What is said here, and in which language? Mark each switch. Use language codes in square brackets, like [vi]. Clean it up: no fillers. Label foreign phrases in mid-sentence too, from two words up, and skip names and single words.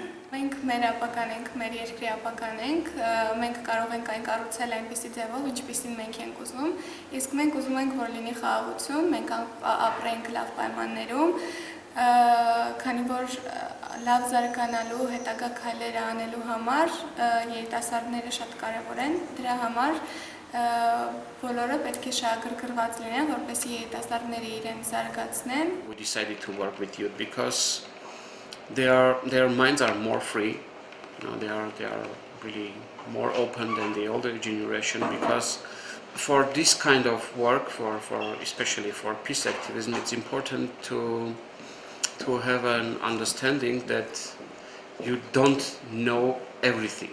[hy] Մենք մեր ապական ենք, մեր երկրի ապական ենք, մենք կարող ենք այն կառուցել այնպիսի ձևով, ինչպիսին մենք ենք ուզում, իսկ մենք ուզում ենք, որ լինի խաղաղություն, մենք ապրենք լավ պայմաններում, քանի որ լավ զարգանալու, հետագա քայլերը անելու համար երիտասարդները շատ կարևոր են, դրա համար բոլորը պետք է շահագրգռված լինեն, որպեսզի երիտասարդները իրենց զարգացնեն. [en] We decided to work with youth because their minds are more free, they are really more open than the older generation, because for this kind of work, for especially for peace activism, it's important to have an understanding that you don't know everything.